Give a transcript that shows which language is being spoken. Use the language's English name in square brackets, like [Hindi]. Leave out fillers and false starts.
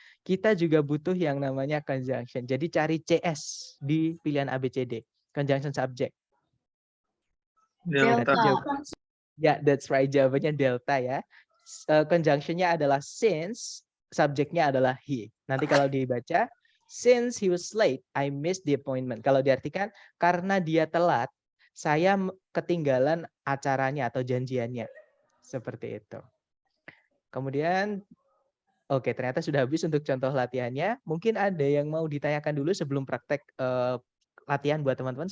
[Indonesian] Kita juga butuh yang namanya conjunction. Jadi cari CS di pilihan ABCD. Conjunction subject. Delta. Ya, [English] that's right. [Indonesian] Jawabannya delta ya. Conjunction-nya adalah since, subjeknya adalah he. Nanti kalau dibaca, [English] since he was late, I missed the appointment. [Indonesian] Kalau diartikan, karena dia telat, saya ketinggalan acaranya atau janjiannya. Seperti itu. Kemudian, oke, ternyata sudah habis untuk contoh latihannya. Mungkin ada yang mau ditanyakan dulu sebelum praktek latihan buat teman-teman.